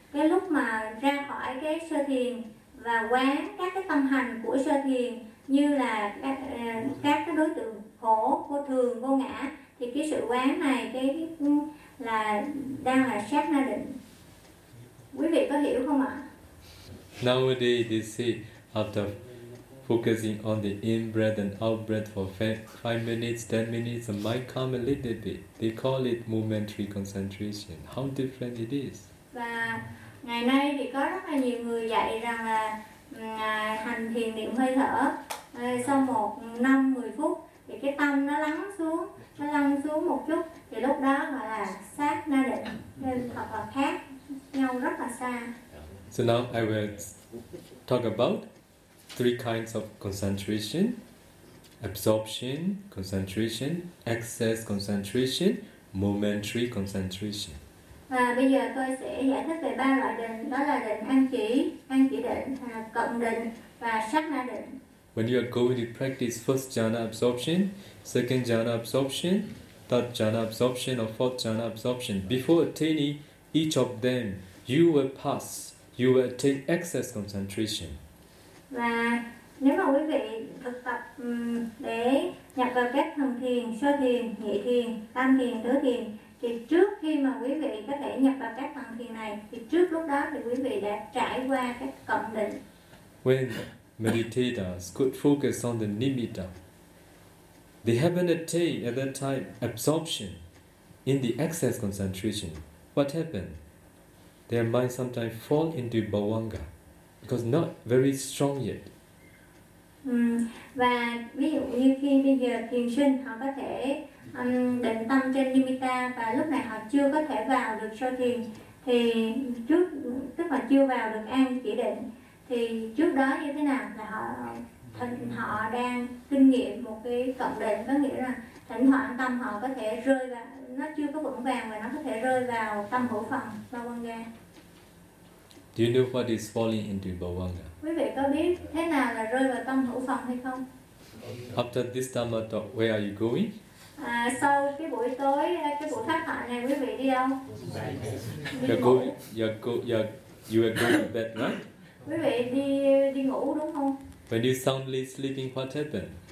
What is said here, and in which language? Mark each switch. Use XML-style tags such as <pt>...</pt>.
<vi>cái lúc mà ra khỏi cái sơ thiền và quán các cái tâm hành của sơ thiền như là các cái đối tượng khổ, vô thường, vô ngã, thì cái sự quán này cái là đang là sát na định. Quý vị có hiểu không ạ?</vi> <en>Nowadays they say after focusing on the in-breath and out-breath for 5 minutes, 10 minutes, it might come a little bit. They call it momentary concentration. How different it is.</en> <vi>Và ngày nay thì có rất là nhiều người dạy rằng là hành thiền niệm hơi thở sau 1 năm 10 phút thì cái tâm nó lắng xuống, nó lắng xuống một chút, thì lúc đó gọi là sát na định, nên hoặc là khác nhau rất là xa.</vi> <en>So now I will talk about 3 kinds of concentration: absorption concentration, excess concentration, momentary concentration.</en> <vi>Và bây giờ tôi sẽ giải thích về 3 loại định, đó là định an chỉ định, cận định và sát na định.</vi> <en>When you are going to practice first jhana absorption, second jhana absorption, third jhana absorption, or fourth jhana absorption, before attaining each of them, you will pass. You will attain excess concentration.</en> <vi>Và nếu mà quý vị thực tập để nhập vào các thần thiền, sơ thiền, nhị thiền, tam thiền, tứ thiền, thì trước khi mà quý vị có thể nhập vào các thần thiền này, thì trước lúc đó thì quý vị đã trải qua các cộng định.</vi> <en>When meditators could focus on the nimitta, they haven't attained at that time absorption in the excess concentration. What happened? Their mind sometimes fall into bhavanga because not very strong yet.</en> <vi>Và ví dụ như khi bây giờ thiền sinh họ có thể định tâm trên nimitta và lúc này họ chưa có thể vào được sơ thiền, thì trước tức là chưa vào được an chỉ định, thì trước đó như thế nào là họ đang kinh nghiệm một cái cộng định, có nghĩa là thỉnh thoảng tâm họ có thể rơi vào, nó chưa có vững vàng và nó có thể rơi vào tâm hữu phần bhavanga.</vi> <en>Do you know what is falling into bhavanga?</en> <vi>Quý vị có biết thế nào là rơi vào tâm hữu phần hay không?</vi> <en>After this dhamma talk, where are you going?</en> <vi>Sau cái buổi tối, cái buổi phát thoại này, quý vị đi đâu?</vi> <en>You are going to bed, right?</en> <vi>Quý vị đi ngủ đúng không?</vi> <en>When you soundly sleeping, what happened?</en>